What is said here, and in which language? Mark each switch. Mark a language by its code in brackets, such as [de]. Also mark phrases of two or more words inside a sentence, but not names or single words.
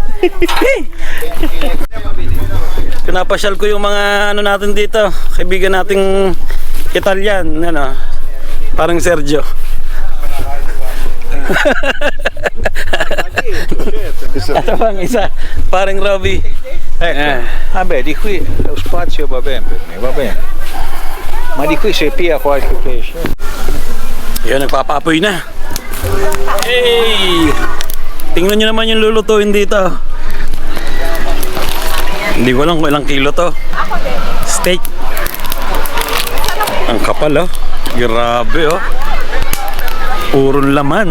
[tl] Pinapasyal ko yung mga ano natin dito, kaibigan nating Italian, ano, parang Sergio. Ito pang isa, parang Robby. [it] Vabbè, di qui lo spazio va bene per me, va bene. Ma di qui se pia qualche pesce. [tl] Yan, nagpapapoy na. Hey! Tingnan nyo naman yung lulutuin dito. Hindi ko lang kung ilang kilo to. Steak. Ang kapal, oh. Grabe, oh. Purong laman.